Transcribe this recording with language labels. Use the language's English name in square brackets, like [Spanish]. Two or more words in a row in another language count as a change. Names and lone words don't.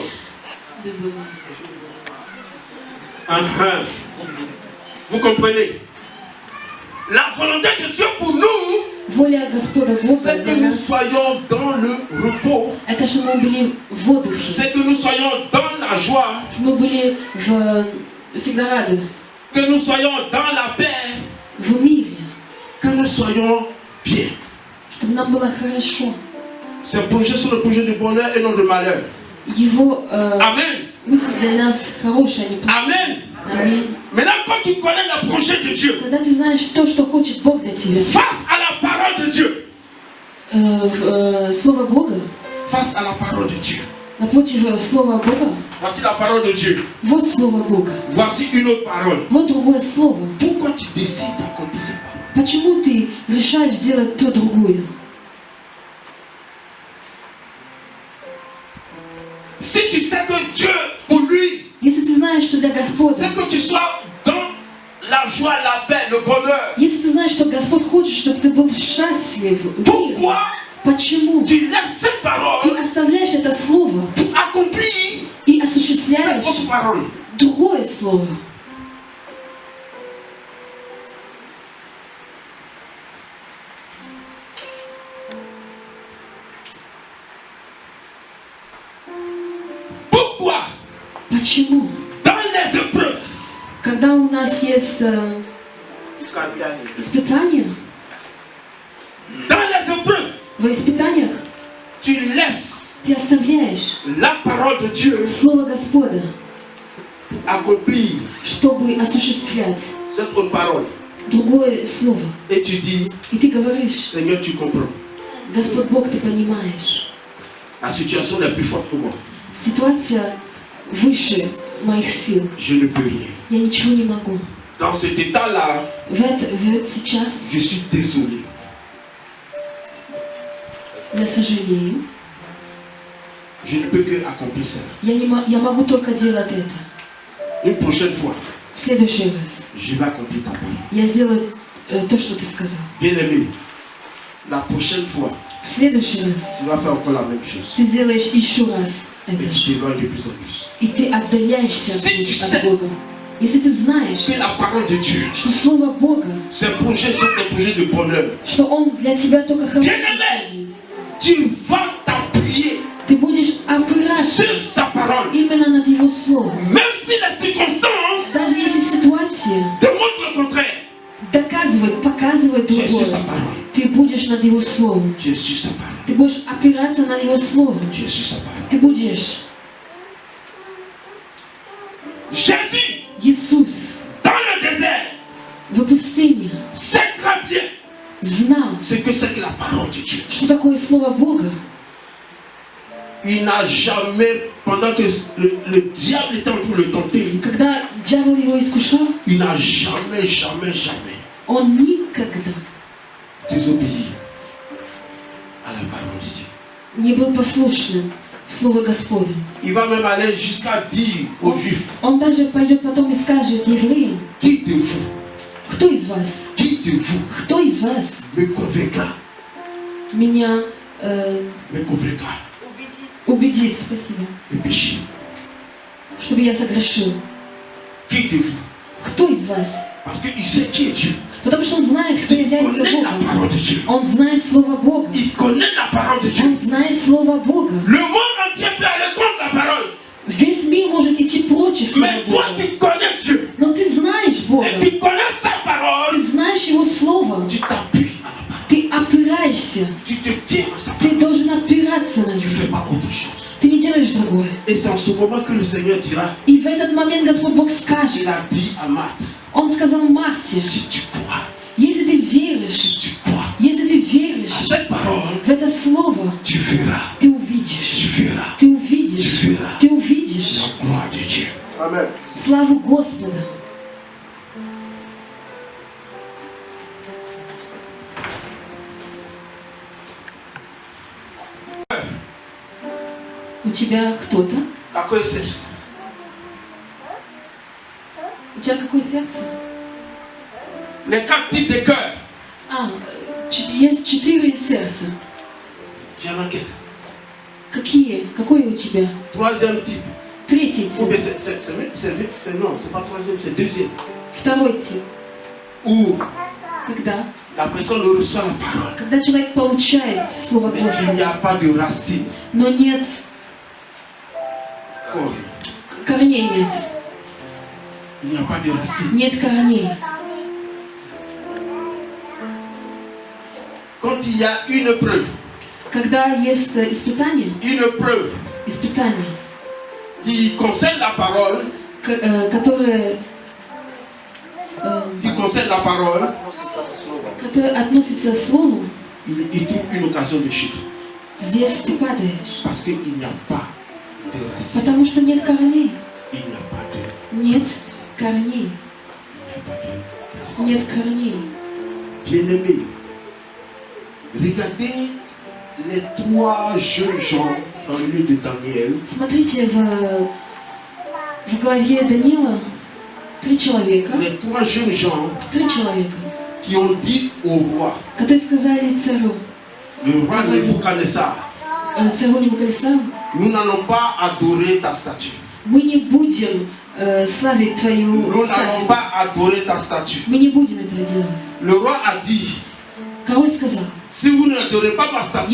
[French] De bonheur. Vous comprenez? La volonté de Dieu pour nous, [Russian] Воля Господа Бога [French] c'est que [Russian] для [French] nous [Russian] нас [French] soyons dans le repos. [Russian] это что мы были в отдыхе, [French] C'est que nous soyons dans la joie. [Russian] мы были всегда рады, [French] Que nous soyons dans la paix. [Russian] в мире, [French] Que nous soyons bien. [Russian] чтобы нам было хорошо. [French] Ces projets sont des projets de bonheur et non de malheur. [Russian] Его [French] Amen. [Russian] мысли для нас хорошие, а не плохие. [French] Amen. [Russian] Аминь. [French] Maintenant, quand tu connais le projet de Dieu, [Russian] Когда ты знаешь то, что хочет Бог для тебя, [French] face à la parole de Dieu, [Russian] Слово Бога, [French] face à la parole de Dieu, [Russian] напротив Слова Бога, [French] voici la parole de Dieu, [Russian] вот Слово Бога, [French] voici une autre parole. [Russian] вот другое Слово. [French] Pourquoi tu décides d'accomplir cette parole? [Russian] Почему ты решаешь сделать то другое? [French] Si tu sais que Dieu, pour lui, [Russian] Если ты знаешь, что для Господа, [French] c'est que tu sois dans la joie, la paix, le bonheur. [Russian] если ты знаешь, что Господь хочет, чтобы ты был счастлив, мир, [French] Pourquoi [Russian] почему [French] tu laisses cette [Russian] ты [French] parole [Russian] оставляешь это Слово [French] pour accomplir [Russian] и [French] cette [Russian] осуществляешь [French] autre parole? [Russian] другое Слово? [French] Pourquoi [Russian] Почему? [French] dans les épreuves, [Russian] Когда у нас есть испытания, [French] dans les épreuves, [Russian] в испытаниях [French] tu laisses [Russian] ты оставляешь [French] la parole de Dieu [Russian] Слово Господа, [French] pour accomplir [Russian] чтобы осуществлять [French] cette autre parole. [Russian] другое Слово. [French] Et tu dis, [Russian] И ты говоришь: [French] Seigneur, tu comprends. [Russian] Господь Бог, ты понимаешь, [French] La situation est plus forte que moi. [Russian] ситуация выше моих сил. [French] Je ne peux rien. [Russian] Я ничего не могу. [French] Dans cet état-là, [Russian] Сейчас [French] je suis désolé. [Russian] я сожалею. [French] Je ne peux que accomplir ça. [Russian] Я могу только делать это. [French] Une prochaine fois, [Russian] В следующий раз [French] je vais accomplir ta parole. [Russian] я сделаю то, что ты сказал. [French] Bien-aimé, la prochaine fois, [Russian] В следующий раз [French] tu vas faire encore la même chose. [Russian] ты сделаешь еще раз [French] Et [Russian] это. [French] tu t'éloignes de plus en plus. [Russian] И ты отдаляешься [French] Si tu [Russian] от [French] sais [Russian] Бога. Если ты знаешь, [French] que la parole de Dieu, [Russian] что Слово Бога, [French] ces projets sont des projets de bonheur, [Russian] что Он для тебя только хороший [French] Bien-aimé. [Russian] будет, [French] tu vas t'appuyer [Russian] ты будешь опираться [French] sur sa parole. [Russian] именно над Его Словом. [French] Même si les circonstances [Russian] Даже если ситуация [French] démontrent le contraire, [Russian] доказывает, показывает [French] tu es sur [Russian] другое, [French] sa parole. [Russian] ты будешь над Его Словом. [French] Tu es sur sa parole. [Russian] Ты будешь опираться на Его Слово. [French] Tu es sur sa parole. [Russian] Ты будешь. [French] Jésus, [Russian] Иисус [French] dans le désert, [Russian] в пустыне [French] sait très bien [Russian] знал, [French] ce que c'est que la parole de Dieu. [Russian] что такое Слово Бога. [French] Il n'a jamais, pendant que le diable était en train de le tenter, [Russian] Когда дьявол его искушал, [French] il n'a jamais [Russian] он никогда [French] désobéi à la parole de Dieu. [Russian] не был послушным Слову Господу. [French] Il va même aller jusqu'à dire aux Juifs, [Russian] Он даже пойдет потом и скажет евреям: [French] qui de vous, [Russian] кто из вас, кто из вас [French] me convaincra, [Russian] меня [French] me convaincra [Russian] убедит, спасибо, [French] de péché. [Russian] чтобы я согрешил? [French] Qui de vous? [Russian] Кто из вас? [French] Parce qu'il sait qui est Dieu. [Russian] Потому что он знает, кто [French] Il [Russian] является [French] connaît la [Russian] Богом. [French] parole de Dieu. [Russian] Он знает Слово Бога. [French] Il connaît Dieu. [Russian] Он знает Слово Бога. [French] Le monde entier peut aller contre la parole. [Russian] Весь мир может идти против Слова [French] Mais toi, [Russian] Бога. [French] tu connais Dieu. [Russian] Но ты знаешь Бога. [French] Et tu connais sa parole. [Russian] Ты знаешь Его Слово. [French] Tu t'appuies à la parole. [Russian] Ты опираешься. [French] Tu te tiens à sa [Russian] Ты [French] parole. [Russian] должен опираться на [French] Tu ne fais [Russian] него. [French] pas autre chose. [Russian] Ты не делаешь другое. [French] Et c'est en ce moment que le Seigneur dira, [Russian] И в этот момент Господь Бог скажет, [French] il a dit à Marthe, [Russian] Он сказал Марте, [French] si tu crois, [Russian] если ты веришь, [French] si tu crois [Russian] если ты [French] à [Russian] веришь [French] cette parole, [Russian] в это Слово, [French] tu verras, [Russian] ты увидишь, [French] tu verras [Russian] ты увидишь, [French] Tu verras. [Russian] ты увидишь [French] la gloire de Dieu. Amen. [Russian] славу Господа. У тебя кто-то? Какое сердце? У тебя какое сердце? [French] Les 4 types de cœur. [Russian] Есть 4 сердца. [French] J'en ai quel? [Russian] Какие? Какое у тебя? [French] Troisième type. [Russian] Третий [French] Ou bien [Russian] тип. [French] non, c'est pas troisième, c'est deuxième. [Russian] Второй тип. [French] Où [Russian] Когда? [French] la personne reçoit la parole. [Russian] Когда человек получает Слово [French] Mais il n'y [Russian] Господа, [French] a pas de racine. [Russian] но нет [French] Comme [Russian] корней, нет. [French] il n'y a pas de racine. [Russian] Нет корней. [French] Quand il y a une preuve, [Russian] Когда есть испытание [French] qui concerne la parole, [Russian] которое относится к Слову, [French] il trouve une occasion de chute. [Russian] здесь ты падаешь. [French] Parce qu'il n'y a pas de racine. [Russian] Потому что нет корней. [French] Il n'y a pas de [Russian] Нет корней. [French] Il n'y a pas de racine. [Russian] Нет корней. [French] Bien-aimés, regardez les 3 jeunes gens dans le livre de Daniel. [Russian] Смотрите, в главе Даниила 3 человека, [French] Les 3 jeunes gens qui ont dit au roi, [Russian] которые сказали царю, [French] le roi Nebuchadnezzar, [Russian] царю Навуходоносору, [French] nous n'allons pas adorer ta statue. [Russian] мы не будем славить твою [French] Nous n'allons [Russian] статую. [French] pas adorer ta statue. [Russian] Мы не будем этого делать. [French] Le roi a dit, [Russian] Король сказал, [French] si vous n'adorez pas ma statue,